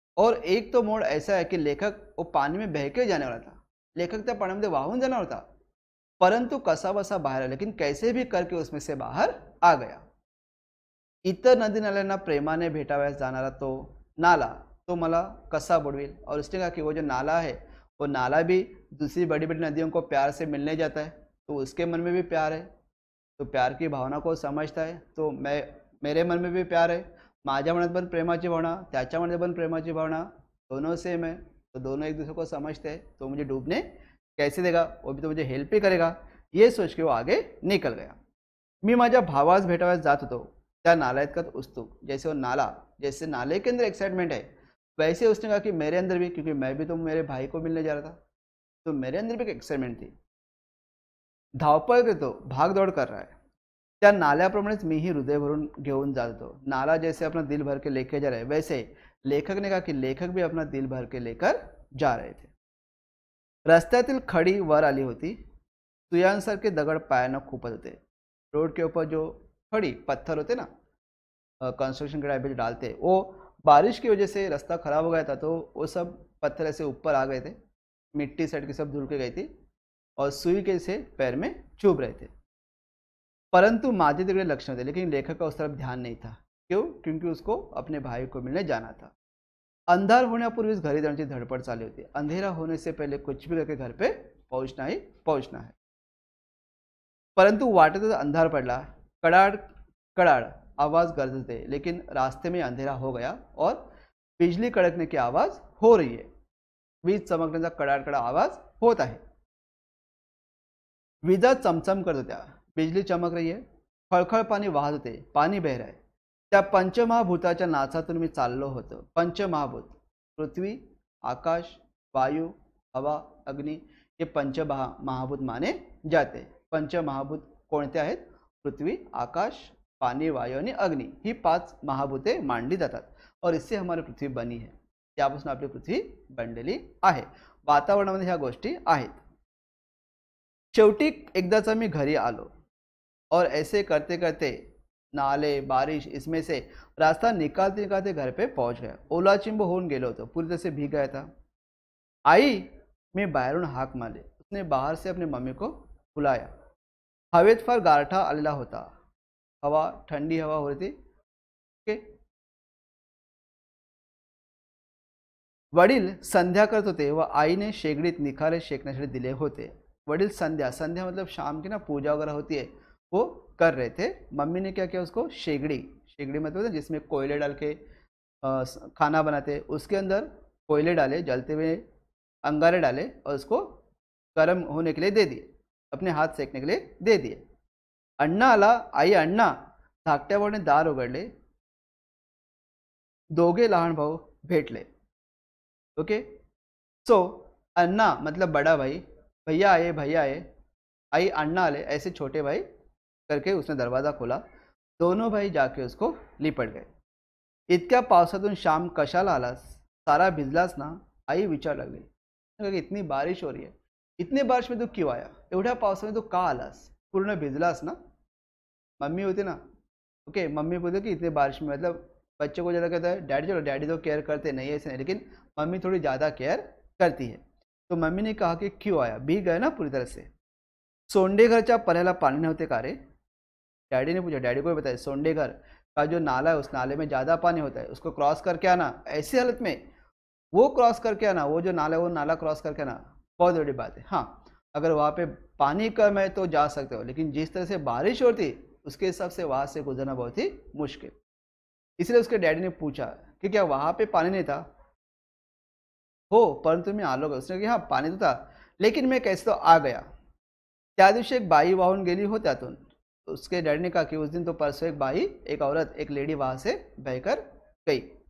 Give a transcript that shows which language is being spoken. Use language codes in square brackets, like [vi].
[hi] और एक तो मोड ऐसा है कि लेखक वो पानी में बह के जाने वाला था, [mr] लेखक त्या पाण्यामध्ये वाहून जाणार होता, परंतु कसा बसा [hi] बाहर आया, लेकिन कैसे भी करके उसमें से बाहर आ गया. [mr] इतर नदी नाल्यांना प्रेमाने भेटावयास जाणारा तो नाला तो मला कसा बुडवेल. [hi] और उसने कहा कि वो जो नाला है वो नाला भी दूसरी बड़ी बड़ी नदियों को प्यार से मिलने जाता है, तो उसके मन में भी प्यार है, तो प्यार की भावना को समझता है. तो मेरे मन में भी प्यार है, [mr] माझ्या मनात पण प्रेमाची भावना, [hi] त्याच्यामध्ये पण प्रेमाची भावना, दोनों सेम है, तो दोनों एक दूसरे को समझते हैं, तो मुझे डूबने कैसे देगा, वो भी तो मुझे हेल्प ही करेगा. ये सोच के वो आगे निकल गया. [mr] मी माझ्या भावास भेटावयास जात होतो, त्या नाल्यात उत्सुक, [hi] जैसे वो नाला, जैसे नाले के अंदर एक्साइटमेंट है, वैसे उसने कहा कि मेरे अंदर भी, क्योंकि मैं भी तो मेरे भाई को मिलने जा रहा था, तो मेरे अंदर भी एक एक्साइटमेंट थी. [mr] धावपळ करतो, [hi] भाग दौड़ कर रहा है, [mr] त्या नाल्याप्रमाणेच मीही हृदय भरून घेऊन जात होतो. [hi] नाला जैसे अपना दिल भर के लेके जा रहा है, वैसे लेखक ने कहा कि लेखक भी अपना दिल भर के लेकर जा रहे थे. [mr] रस्त्यातील खडी वर आली होती, सुयांसारखे दगड पायानं खूपत होते. [hi] रोड के ऊपर जो खड़ी पत्थर होते ना, कंस्ट्रक्शन के टाइप पे जो डालते, वो बारिश की वजह से रास्ता खराब हो गया था, तो वो सब पत्थर ऐसे ऊपर आ गए थे, मिट्टी सड़ के सब धुल के गई थी और सुई के से पैर में चुभ रहे थे. [mr] परंतु माझे तिकडे लक्ष नव्हते, [hi] लेकिन लेखक का उस तरफ ध्यान नहीं था. क्यों? क्योंकि उसको अपने भाई को मिलने जाना था. [mr] अंधार होण्यापूर्वीच घरी जाण्याची धडपड चालू होती. [hi] अंधेरा होने से पहले कुछ भी करके घर पे पहुंचना ही पहुंचना है. [mr] परंतु वाटेतच अंधार पडला, कडाड कडाड आवाज गरजते थे, [hi] लेकिन रास्ते में अंधेरा हो गया और बिजली कड़कने की आवाज हो रही है. [mr] वीज चमकण्याचा कडाड कडाड आवाज होत आहे. विजा चमचम करत होत्या, [hi] बिजली चमक रही है, [mr] खळखळ पाणी वाहत होते, [hi] पाणी बह रहा है. [mr] त्या पंचमहाभूताच्या नाचातून मी चाललो होतो. पंचमहाभूत, पृथ्वी, आकाश, वायू, हवा, अग्नि, हे पंचमहाभूत माने जाते. पंचमहाभूत कोणते आहेत? पृथ्वी, आकाश, पानी, वायू आणि अग्नि, ही 5 महाभूते मांडली जातात. [hi] और इससे हमारी पृथ्वी बनी है, [mr] त्यापासून आपली पृथ्वी बनलेली आहे. वातावरणामध्ये ह्या गोष्टी आहेत. शेवटी एकदाचा मी घरी आलो [hi] और ऐसे करते करते नाले, बारिश, इसमें से रास्ता निकालते निकालते घर पे पहुंच गया. [mr] ओला चिंब होऊन गेलो होतो, [hi] पूरी तरह से भीग गया था. [mr] आई, मैं बाहेरून हाक मारली. [hi] उसने बाहर से अपनी मम्मी को बुलाया. [mr] हवेत फार गारठा आलेला होता, [hi] हवा, ठंडी हवा हो रही थी. [en] Okay. [mr] वडील संध्या करत होते व आईने शेगडीत निखारे शेकण्यासाठी दिले होते. [hi] वडील संध्या, संध्या मतलब शाम की ना पूजा वगैरह होती है, वो कर रहे थे. मम्मी ने क्या किया, उसको शेगड़ी, शेगड़ी मतलब जिसमें कोयले डाल के खाना बनाते, उसके अंदर कोयले डाले, जलते हुए अंगारे डाले और उसको गर्म होने के लिए दे दिए, अपने हाथ सेकने के लिए दे दिए. [mr] अण्णा आला. आई, अण्णा. धाकट्याभावाने दार उघडले. दोघे लहान भाऊ भेटले. [hi] ओके. सो अन्ना मतलब बड़ा भाई, भैया आए, भैया आए, [mr] आई, अण्णा आले, [hi] ऐसे छोटे भाई करके उसने दरवाजा खोला. दोनों भाई जाके उसको लिपट गए. [mr] इतक्या पावसातून श्याम कशाला आलास, सारा भिजलास ना, आई विचार लागली. [hi] इतनी बारिश हो रही है, इतने बारिश में तू क्यों आया, [mr] एवढ्या पावसामध्ये तू का आलास, पूर्ण भिजलास ना. [hi] मम्मी होती ना, ओके, मम्मी बोलते कि इतने बारिश में, मतलब बच्चे को ज़्यादा कहता है डैडी, चलो डैडी तो केयर करते नहीं, ऐसे नहीं, लेकिन मम्मी थोड़ी ज़्यादा केयर करती है. तो मम्मी ने कहा कि क्यों आया, भीग गए ना पूरी तरह से. [mr] सोंडेघरच्या पर्याला पानी नव्हते का रे. [hi] डैडी ने पूछा, डैडी को भी बताया, सोंडेघर का जो नाला है, उस नाले में ज़्यादा पानी होता है, उसको क्रॉस करके आना. ऐसी हालत में वो क्रॉस करके आना, वो जो नाला है वो नाला क्रॉस करके आना बहुत बड़ी बात है. हाँ, अगर वहाँ पे पानी कम है तो जा सकते हो, लेकिन जिस तरह से बारिश होती उसके हिसाब से वहाँ से गुजरना बहुत ही मुश्किल. इसलिए उसके डैडी ने पूछा कि क्या वहाँ पे पानी नहीं था. [mr] हो, परंतु मी आलो. [hi] उसने कहा हाँ पानी तो था, लेकिन मैं कैसे तो आ गया. [mr] त्या दिवशी एक बाई वाहून गेली हो त्यातून. [hi] उसके डैडी ने कहा कि उस दिन तो परसों एक बाई, एक औरत, एक लेडी वहाँ से बहकर गई.